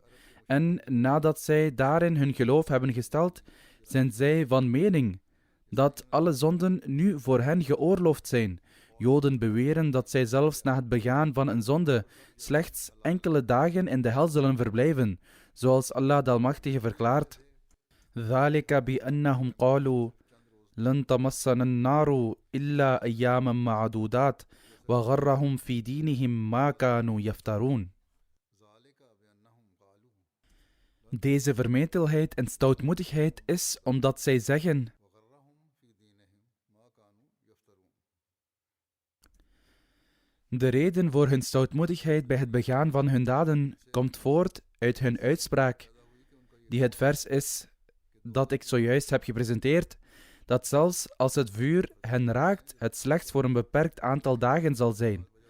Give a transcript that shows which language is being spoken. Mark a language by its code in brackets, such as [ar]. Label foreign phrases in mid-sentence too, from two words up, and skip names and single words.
[nl] En nadat zij daarin hun geloof hebben gesteld, zijn zij van mening dat alle zonden nu voor hen geoorloofd zijn. Joden beweren dat zij zelfs na het begaan van een zonde slechts enkele dagen in de hel zullen verblijven, zoals Allah de Almachtige verklaart: [ar] ذَلِكَ بِأَنَّهُمْ قَالُوا لَن تَمَسَّنَا النَّارُ إِلَّا أَيَّامًا مَعْدُودَاتٍ وَغَرَّهُمْ فِي دِينِهِمْ مَا كَانُوا يَفْتَرُونَ. [nl] Deze vermetelheid en stoutmoedigheid is omdat zij zeggen: de reden voor hun stoutmoedigheid bij het begaan van hun daden komt voort uit hun uitspraak, die het vers is dat ik zojuist heb gepresenteerd, dat zelfs als het vuur hen raakt, het slechts voor een beperkt aantal dagen zal zijn.